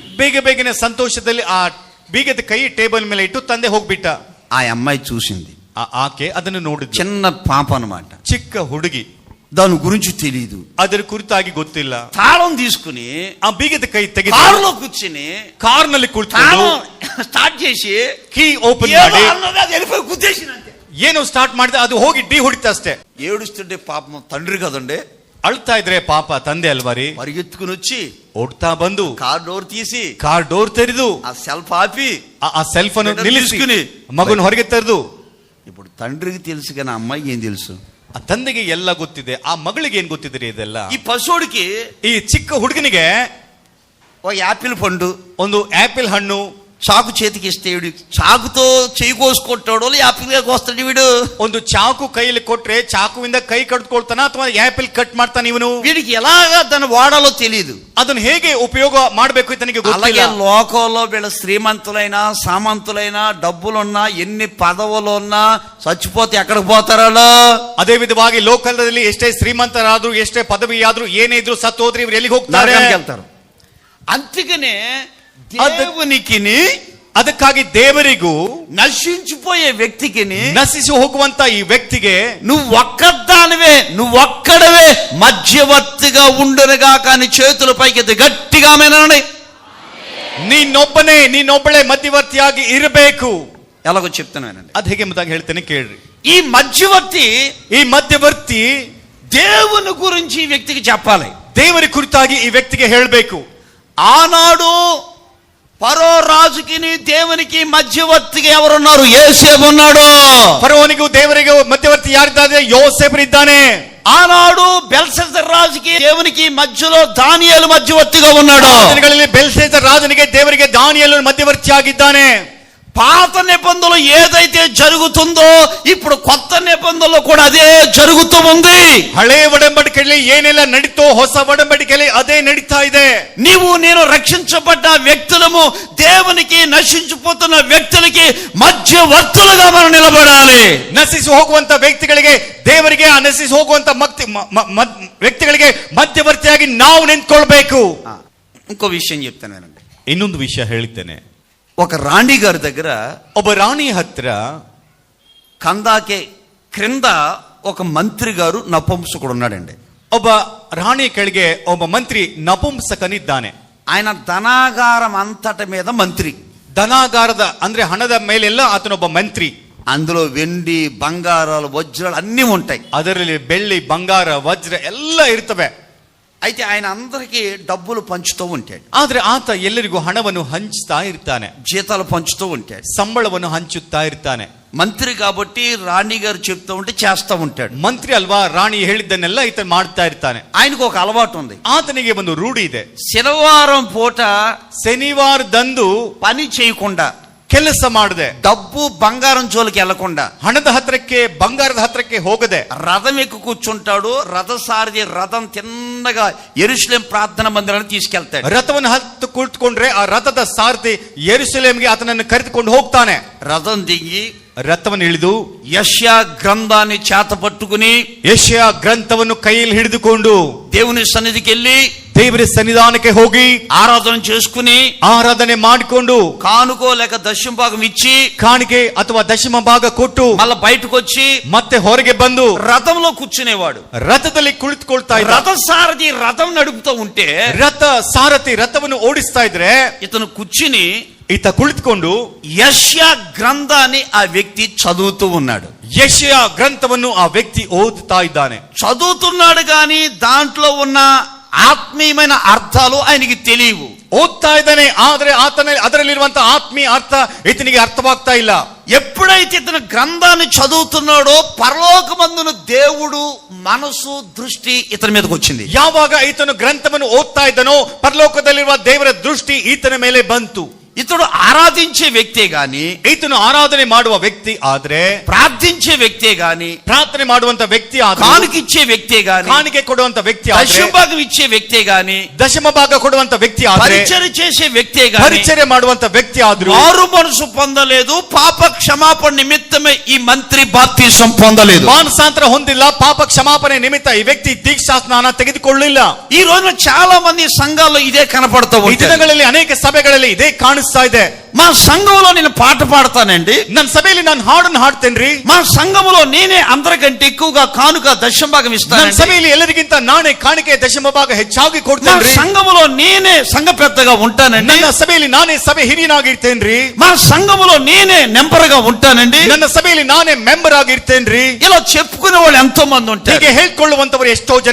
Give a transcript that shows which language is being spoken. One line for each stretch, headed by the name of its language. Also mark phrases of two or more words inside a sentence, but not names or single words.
Kannada: ಬೇಗ ಬೇಗನೆ ಸಂತೋಷದಲ್ಲಿ ಆ ಬೀಗದ ಕೈ ಟೇಬಲ್ ಮೇಲೆ ಇಟ್ಟು ತಂದೆ ಹೋಗ್ಬಿಟ್ಟ.
Telugu: ఆ అమ్మాయి చూసింది.
Kannada: ಆಕೆ ಅದನ್ನು ನೋಡಿದ್ಲು.
Telugu: చిన్న పాప అన్నమాట,
Kannada: ಚಿಕ್ಕ ಹುಡುಗಿ.
Telugu: దాని గురించి తెలియదు,
Kannada: ಅದರ ಕುರಿತಾಗಿ ಗೊತ್ತಿಲ್ಲ.
Telugu: తాళం తీసుకుని
Kannada: ಆ ಬೀಗದ ಕೈ ತೆಗೆದು
Telugu: కారులో కూర్చుని
Kannada: ಕಾರ್ನಲ್ಲಿ ಕುಳಿತುಕೊಂಡು
Telugu: స్టార్ట్ చేసి
English: key open
Kannada: ಮಾಡಿ
Telugu: వెళ్ళిపోయి గుద్దేసినంతే.
Kannada: ಏನು ಸ್ಟಾರ್ಟ್ ಮಾಡಿದೆ, ಅದು ಹೋಗಿ ಡಿ ಹೊಡಿತ ಅಷ್ಟೇ.
Telugu: ఏడుస్తుంటే పాపం తండ్రి కదండి,
Kannada: ಅಳ್ತಾ ಇದ್ರೆ ಪಾಪ ತಂದೆ ಅಲ್ವಾರಿ,
Telugu: పరిగెత్తుకుని వచ్చి
Kannada: ಓಡ್ತಾ ಬಂದು
English: car door
Telugu: తీసి
English: car door
Kannada: ತೆರೆದು
Telugu: ఆ సెల్ఫ్ ఆపి
Kannada: ಆ ಸೆಲ್ಫ್ ಅನ್ನು ನಿಲ್ಲಿಸಿ
Telugu: తీసుకుని
Kannada: ಮಗನ ಹೊರಗೆ ತೆರೆದು.
Telugu: ఇప్పుడు తండ్రికి తెలుసు కానీ అమ్మాయి ఏం తెలుసు?
Kannada: ಆ ತಂದೆಗೆ ಎಲ್ಲ ಗೊತ್ತಿದೆ, ಆ ಮಗಳಿಗೆ ಏನ್ ಗೊತ್ತಿದ್ರಿ ಇದೆಲ್ಲ?
Telugu: ఈ పశువుడికి
Kannada: ಈ ಚಿಕ್ಕ ಹುಡುಗನಿಗೆ
Telugu: ఒక యాపిల్ పండు,
Kannada: ಒಂದು ಆಪಲ್ ಹಣ್ಣು
Telugu: చాకు చేతికి ఇస్తే వీడు చాకుతో చేయి కోసుకుంటాడు, యాపిల్ గా కోస్తాడు వీడు.
Kannada: ಒಂದು ಚಾಕು ಕೈಯಲ್ಲಿ ಕೊಟ್ರೆ ಚಾಕುವಿಂದ ಕೈ ಕಡ್ಕೊಳ್ತಾನ ಅಥವಾ
English: apple cut
Kannada: ಮಾಡ್ತಾನೆ ಇವನು.
Telugu: వీడికి ఎలాగా దాన్ని వాడాలో తెలియదు,
Kannada: ಅದನ್ನು ಹೇಗೆ ಉಪಯೋಗ ಮಾಡಬೇಕು ఇతనికి
Telugu: అలాగే
Kannada: ಗೊತ್ತಿಲ್ಲ.
Telugu: లోకంలో వీళ్ళ శ్రీమంతులైనా సామంతులైనా డబ్బులున్నా ఎన్ని పదవులు ఉన్నా చచ్చిపోతే ఎక్కడికి పోతారో.
Kannada: ಅದೇ ವಿಧವಾಗಿ ಲೋಕದಲ್ಲಿ ಎಷ್ಟೇ ಶ್ರೀಮಂತರಾದ್ರೂ ಎಷ್ಟೇ ಪದವಿ ಆದ್ರೂ ಏನೇ ಇದ್ರು ಸತ್ತು ಹೋದ್ರೆ ಇವ್ರು ಎಲ್ಲಿಗೆ ಹೋಗ್ತಾರೆ?
Telugu: నరకానికి వెళ్తారు. అందుకనే దేవునికి,
Kannada: ಅದಕ್ಕಾಗಿ ದೇವರಿಗೂ
Telugu: నశించిపోయే వ్యక్తికి,
Kannada: ನಶಿಸಿ ಹೋಗುವಂತ ಈ ವ್ಯಕ್ತಿಗೆ
Telugu: నువ్వు ఒక్కడవే మధ్యవర్తిగా ఉండునుగా కానీ చేతుల పైకి గట్టిగా మెనండి.
Kannada: ನೀನೊಬ್ಬಳೇ ಮಧ್ಯವರ್ತಿಯಾಗಿ ಇರಬೇಕು.
Telugu: ఎలాగో చెప్తున్నానండి,
Kannada: ಅದ್ ಹೇಗೆ ಎಂಬುದಾಗಿ ಹೇಳ್ತೇನೆ ಕೇಳ್ರಿ.
Telugu: ఈ మధ్యవర్తి దేవుని గురించి ఈ వ్యక్తికి చెప్పాలి.
Kannada: ದೇವರ ಕುರಿತಾಗಿ ಈ ವ್ಯಕ್ತಿಗೆ ಹೇಳಬೇಕು.
Telugu: ఆనాడు ఫరో రాజుకి దేవునికి మధ్యవర్తిగా ఎవరున్నారు? యోసేపు ఉన్నాడు.
Kannada: ಫರೋನಿಗೂ ದೇವರಿಗೂ ಮಧ್ಯವರ್ತಿ ಯಾರಿದ್ದಾರೆ? ಯೋಸೇಫರಿದ್ದಾನೆ.
Telugu: ఆనాడు బెల్షస్సర్ రాజుకి దేవునికి మధ్యలో దానియేలు మధ్యవర్తిగా ఉన్నాడు.
Kannada: ಬೆಲ್ಶಚ್ಚರ್ ರಾಜನಿಗೆ ದೇವರಿಗೆ ದಾನಿಯೇಲು ಮಧ್ಯವರ್ತಿಯಾಗಿದ್ದಾನೆ.
Telugu: పాత నిబంధనలో ఏదైతే జరుగుతుందో ఇప్పుడు కొత్త నిబంధనలో కూడా అదే జరుగుతూ ఉంది.
Kannada: ಹಳೆ ಒಡಂಬಡಿಕೆಯಲ್ಲಿ ಏನೆಲ್ಲ ನಡೀತೋ ಹೊಸ ಒಡಂಬಡಿಕೆಯಲ್ಲಿ ಅದೇ ನಡೀತಾ ಇದೆ.
Telugu: నీవు నేను రక్షించబడ్డ వ్యక్తులము దేవునికి నశించిపోతున్న వ్యక్తులకి మధ్యవర్తులుగా మనం నిలబడాలి.
Kannada: ನಶಿಸಿ ಹೋಗುವಂತ ವ್ಯಕ್ತಿಗಳಿಗೆ ದೇವರಿಗೆ ಆ ನಶಿಸಿ ಹೋಗುವಂತ ವ್ಯಕ್ತಿಗಳಿಗೆ ಮಧ್ಯವರ್ತಿಯಾಗಿ ನಾವು ನಿಂತ್ಕೊಳ್ಬೇಕು.
Telugu: ఇంకో విషయం చెప్తానండి,
Kannada: ಇನ್ನೊಂದು ವಿಷಯ ಹೇಳ್ತೇನೆ.
Telugu: ఒక రాణి గారి దగ్గర,
Kannada: ಒಬ್ಬ ರಾಣಿ ಹತ್ರ
Telugu: కందాకే క్రింద ఒక మంత్రి గారు నపుంసకుడు ఉన్నాడండి.
Kannada: ಒಬ್ಬ ರಾಣಿ ಕೆಳಗೆ ಒಬ್ಬ ಮಂತ್ರಿ ನಪುಂಸಕನಿದ್ದಾನೆ.
Telugu: ఆయన ధనాగారం అంతటి మీద మంత్రి.
Kannada: ಧನಾಗಾರದ ಅಂದ್ರೆ ಹಣದ ಮೇಲೆಲ್ಲ ಆತನೊಬ್ಬ ಮಂತ್ರಿ.
Telugu: అందులో వెండి బంగారాలు వజ్రాలు అన్నీ ఉంటాయి.
Kannada: ಅದರಲ್ಲಿ ಬೆಳ್ಳಿ ಬಂಗಾರ ವಜ್ರ ಎಲ್ಲ ಇರ್ತವೆ.
Telugu: అయితే ఆయన అందరికీ డబ్బులు పంచుతూ ఉంటాడు.
Kannada: ಆದ್ರೆ ಆತ ಎಲ್ಲರಿಗೂ ಹಣವನ್ನು ಹಂಚ್ತಾ ಇರ್ತಾನೆ,
Telugu: జీతాలు పంచుతూ ఉంటాడు,
Kannada: ಸಂಬಳವನ್ನು ಹಂಚುತ್ತಾ ಇರ್ತಾನೆ.
Telugu: మంత్రి కాబట్టి రాణి గారు చెప్తూ ఉంటే చేస్తూ ఉంటాడు.
Kannada: ಮಂತ್ರಿ ಅಲ್ವಾ, ರಾಣಿ ಹೇಳಿದ್ದನ್ನೆಲ್ಲ ಈತ ಮಾಡ್ತಾ ಇರ್ತಾನೆ.
Telugu: ఆయనకు ఒక అలవాటు ఉంది.
Kannada: ಆತನಿಗೆ ಒಂದು ರೂಢಿ ಇದೆ.
Telugu: శనివారం పూట
Kannada: ಶನಿವಾರದಂದು
Telugu: పని చేయకుండా,
Kannada: ಕೆಲಸ ಮಾಡದೆ,
Telugu: డబ్బు బంగారం జోలికి వెళ్లకుండా,
Kannada: ಹಣದ ಹತ್ರಕ್ಕೆ ಬಂಗಾರದ ಹತ್ರಕ್ಕೆ ಹೋಗದೆ
Telugu: రథం ఎక్కి కూర్చుంటాడు. రథసారథి రథం తిన్నగా యెరూషలేం ప్రార్థనా మందిరానికి తీసుకెళ్తాడు.
Kannada: ರಥವನ್ನು ಹತ್ತು ಕುಳಿತುಕೊಂಡ್ರೆ ಆ ರಥದ ಸಾರಥಿ ಯೆರೂಸಲೇಮಿಗೆ ಆತನನ್ನು ಕರೆದುಕೊಂಡು ಹೋಗ್ತಾನೆ.
Telugu: రథం దిగి
Kannada: ರಥವನ್ನು ಇಳಿದು
Telugu: యెషయా గ్రంథాన్ని చేత పట్టుకుని
Kannada: ಯೆಶಯ ಗ್ರಂಥವನ್ನು ಕೈಯಲ್ಲಿ ಹಿಡಿದುಕೊಂಡು
Telugu: దేవుని సన్నిధికి వెళ్ళి
Kannada: ದೇವರ ಸನ್ನಿಧಾನಕ್ಕೆ ಹೋಗಿ
Telugu: ಆರಾಧನೆ చేసుకుని
Kannada: ಆರಾಧನೆ ಮಾಡಿಕೊಂಡು
Telugu: కానుకో లేక దశమ భాగం ఇచ్చి
Kannada: ಕಾಣಿಕೆ ಅಥವಾ ದಶಮ ಭಾಗ ಕೊಟ್ಟು
Telugu: మళ్ళీ బయటకు వచ్చి
Kannada: ಮತ್ತೆ ಹೊರಗೆ ಬಂದು
Telugu: రథంలో కూర్చునేవాడు.
Kannada: ರಥದಲ್ಲಿ ಕುಳಿತುಕೊಳ್ತಾ ಇದ್ದ.
Telugu: రథ సారథి రథం నడుపుతూ ఉంటే
Kannada: ರಥ ಸಾರಥಿ ರಥವನ್ನು ಓಡಿಸ್ತಾ ಇದ್ರೆ
Telugu: ఇతను కూర్చుని
Kannada: ಈತ ಕುಳಿತುಕೊಂಡು
Telugu: యెషయా గ్రంథాన్ని ఆ వ్యక్తి చదువుతూ ఉన్నాడు.
Kannada: ಯೆಶಯ ಗ್ರಂಥವನ್ನು ಆ ವ್ಯಕ್ತಿ ಓದುತ್ತಾ ಇದ್ದಾನೆ.
Telugu: చదువుతున్నాడు కానీ దాంట్లో ఉన్న ఆత్మీయమైన అర్థాలు ఆయనకి తెలియవు.
Kannada: ಓದ್ತಾ ಇದ್ದಾನೆ, ಆದ್ರೆ ಅದರಲ್ಲಿರುವಂತಹ ಆತ್ಮೀಯ ಅರ್ಥ ಈತನಿಗೆ ಅರ್ಥವಾಗ್ತಾ ಇಲ್ಲ.
Telugu: ఎప్పుడైతే ఇతను గ్రంథాన్ని చదువుతున్నాడో పరలోకమందున దేవుడు మనసు దృష్టి ఇతని మీదకి వచ్చింది.
Kannada: ಯಾವಾಗ ಈತನು ಗ್ರಂಥವನ್ನು ಓದ್ತಾ ಇದ್ದನೋ ಪರಲೋಕದಲ್ಲಿರುವ ದೇವರ ದೃಷ್ಟಿ ಈತನ ಮೇಲೆ ಬಂತು.
Telugu: ఇతడు ఆరాధించే వ్యక్తే గాని,
Kannada: ಈತನು ಆರಾಧನೆ ಮಾಡುವ ವ್ಯಕ್ತಿ ಆದ್ರೆ,
Telugu: ప్రార్థించే వ్యక్తే గాని,
Kannada: ಪ್ರಾರ್ಥನೆ ಮಾಡುವಂತ ವ್ಯಕ್ತಿ ಆದ್ರೆ,
Telugu: కానుకిచ్చే వ్యక్తే గాని,
Kannada: ಕಾಣಿಕೆ ಕೊಡುವಂತ ವ್ಯಕ್ತಿ ಆದ್ರೆ,
Telugu: దశమ భాగం ఇచ్చే వ్యక్తే గాని,
Kannada: ದಶಮ ಭಾಗ ಕೊಡುವಂತ ವ್ಯಕ್ತಿ ಆದ್ರೆ,
Telugu: పరిచర్య చేసే వ్యక్తే గాని,
Kannada: ಪರಿಚರ್ಯ ಮಾಡುವಂತ ವ್ಯಕ್ತಿ ಆದ್ರೂ
Telugu: మారు మనసు పొందలేదు, పాప క్షమాపణ నిమిత్తమే ఈ మంత్రి బాప్తిసం పొందలేదు.
Kannada: ಮಾನಸಾಂತರ ಹೊಂದಿಲ್ಲ, ಪಾಪ ಕ್ಷಮಾಪಣೆ ನಿಮಿತ್ತ ಈ ವ್ಯಕ್ತಿ ದೀಕ್ಷಾ ಸ್ನಾನ ತೆಗೆದುಕೊಳ್ಳಿಲ್ಲ.
Telugu: ఈ రోజున చాలా మంది సంఘాల్లో ఇదే కనపడుతూ
Kannada: ಈ
Telugu: ఉంది.
Kannada: ದಿನಗಳಲ್ಲಿ ಅನೇಕ ಸಭೆಗಳಲ್ಲಿ ಇದೇ ಕಾಣಿಸ್ತಾ ಇದೆ.
Telugu: మా సంఘంలో నేను పాట పాడతానండి,
Kannada: ನನ್ನ ಸಭೆಯಲ್ಲಿ ನಾನು ಹಾಡನ್ನು ಹಾಡ್ತೇನ್ರಿ,
Telugu: మా సంఘములో నేనే అందరికంటే ఎక్కువగా కానుక దశమ భాగం
Kannada: ನನ್ನ
Telugu: ఇస్తాను,
Kannada: ಸಭೆಯಲ್ಲಿ ಎಲ್ಲರಿಗಿಂತ ನಾನೇ ಕಾಣಿಕೆ ದಶಮ ಭಾಗ ಹೆಚ್ಚಾಗಿ
Telugu: మా
Kannada: ಕೊಡ್ತೇನ್ರಿ,
Telugu: సంఘములో నేనే సంఘ పెద్దగా ఉంటానండి,
Kannada: ನನ್ನ ಸಭೆಯಲ್ಲಿ ನಾನೇ ಸಭೆ ಹಿರಿಯನಾಗಿರ್ತೇನ್ರಿ,
Telugu: మా సంఘములో నేనే నెంబర్గా ఉంటానండి,
Kannada: ನನ್ನ ಸಭೆಯಲ್ಲಿ ನಾನೇ ಮೆಂಬರ್ ಆಗಿರ್ತೇನ್ರಿ.
Telugu: ఇలా చెప్పుకునే వాళ్ళు ఎంతో మంది ఉంటారు.
Kannada: ಹೀಗೆ ಹೇಳ್ಕೊಳ್ಳುವಂತವರು ಎಷ್ಟೋ ಜನ